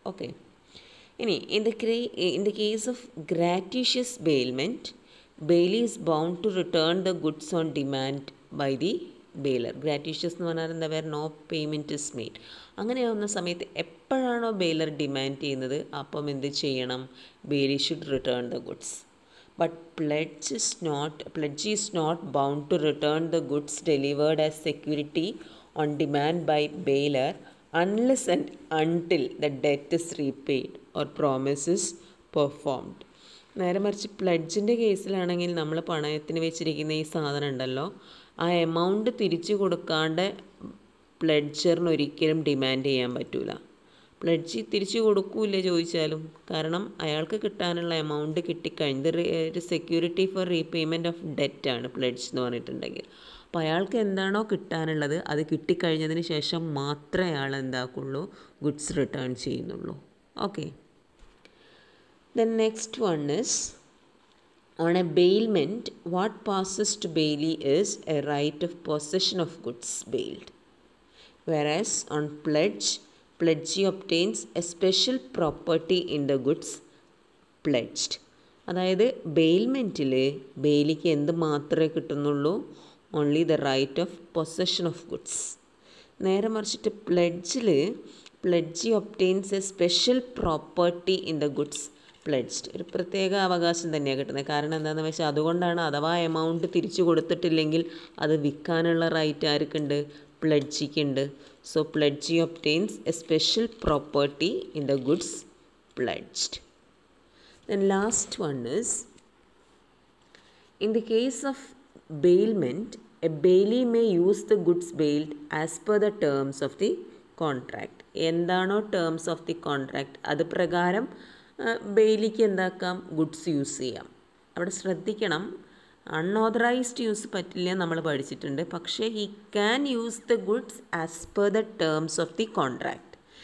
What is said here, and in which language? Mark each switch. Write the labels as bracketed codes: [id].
[en] Okay, ഇനി in the case of gratuitous bailment, bailee is bound to return the goods on demand by the bailor. [ml] ഗ്രാറ്റീഷ്യസ് എന്ന് പറഞ്ഞാൽ എന്താ? [en] Where no payment is made. [ml] അങ്ങനെയാവുന്ന സമയത്ത് എപ്പോഴാണോ baler demand ചെയ്യുന്നത്, അപ്പം എന്ത് ചെയ്യണം? [en] Bailee should return the goods. But pledgee is not bound to return the goods delivered as security on demand by bailer unless and until the debt is repaid or promise is performed. [ml] നേരെ മറിച്ച് പ്ലഡ്ജിൻ്റെ കേസിലാണെങ്കിൽ നമ്മൾ പണയത്തിന് വെച്ചിരിക്കുന്ന ഈ സാധനം ഉണ്ടല്ലോ, ആ amount തിരിച്ചു കൊടുക്കാണ്ട് പ്ലഡ്ജറിന് ഒരിക്കലും ഡിമാൻഡ് ചെയ്യാൻ പറ്റില്ല. പ്ലഡ്ജ് തിരിച്ചു കൊടുക്കൂല ചോദിച്ചാലും, കാരണം അയാൾക്ക് കിട്ടാനുള്ള എമൗണ്ട് കിട്ടിക്കഴിഞ്ഞത് ഒരു [en] security for repayment of debt [ml] ആണ് പ്ലഡ്ജ് എന്ന് പറഞ്ഞിട്ടുണ്ടെങ്കിൽ. അപ്പോൾ അയാൾക്ക് എന്താണോ കിട്ടാനുള്ളത് അത് കിട്ടിക്കഴിഞ്ഞതിന് ശേഷം മാത്രമേ അയാൾ എന്താക്കുള്ളൂ, ഗുഡ്സ് റിട്ടേൺ ചെയ്യുന്നുള്ളൂ. Okay. [en] The next one is, on a bailment, what passes to bailee is a right of possession of goods bailed. Whereas on pledge, pledgee obtains a special property in the goods pledged. [ml] അതായത് ബെയിൽമെൻറ്റിൽ ബെയിലിക്ക് എന്ത് മാത്രമേ കിട്ടുന്നുള്ളൂ, [en] Only the right of possession of goods. [ml] നേരെ മറിച്ചിട്ട് പ്ലെഡ്ജിൽ [en] Pledgee obtains a special property in the goods pledged. [ml] ഒരു പ്രത്യേക അവകാശം തന്നെയാണ് കിട്ടുന്നത്. കാരണം എന്താണെന്ന് വെച്ചാൽ അതുകൊണ്ടാണ് അഥവാ എമൗണ്ട് തിരിച്ചു കൊടുത്തിട്ടില്ലെങ്കിൽ അത് വിൽക്കാനുള്ള right ആർക്കുണ്ട്, പ്ലെഡ്ജിക്കുണ്ട്. [en] So pledgee obtains a special property in the goods pledged. Then last one is, in the case of bailment, a bailee may use the goods bailed as per the terms of the contract. [ml] എന്താണോ terms of the contract അത് പ്രകാരം ബെയിലിക്ക് എന്താക്കാം, goods use ചെയ്യാം. അവിടെ ശ്രദ്ധിക്കണം, unauthorised use പറ്റില്ല നമ്മൾ പഠിച്ചിട്ടുണ്ട്. [en] പക്ഷേ he can use the goods as per the terms of the contract.